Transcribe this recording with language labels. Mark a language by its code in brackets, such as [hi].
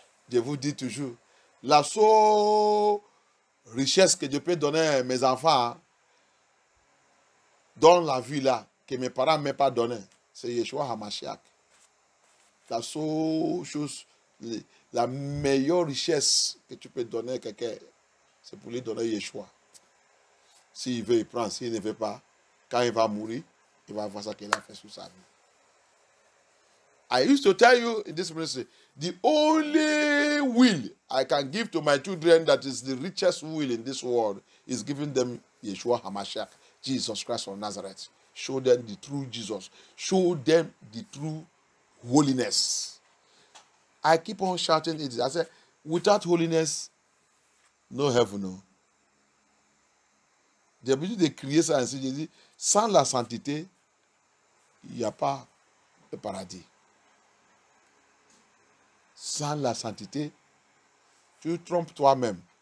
[fr] Je vous dis toujours, la seule richesse que je peux donner à mes enfants, dans la vie là, que mes parents ne m'ont pas donné, c'est Yeshua HaMashiach. La seule chose, la meilleure richesse que tu peux donner à quelqu'un, c'est pour lui donner Yeshua. S'il veut, il prend. S'il ne veut pas, quand il va mourir, il va voir ça qu'il a fait sur sa vie. [en] I used to tell you in this ministry, the only will I can give to my children that is the richest will in this world is giving them Yeshua HaMashiach, Jesus Christ of Nazareth. Show them the true Jesus. Show them the true holiness. I keep on shouting it. I said, without holiness, no heaven, no. [fr] J'ai besoin de crier ça ainsi. J'ai dit, sans la sainteté, il n'y a pas de paradis. Sans la sainteté, tu trompes toi-même.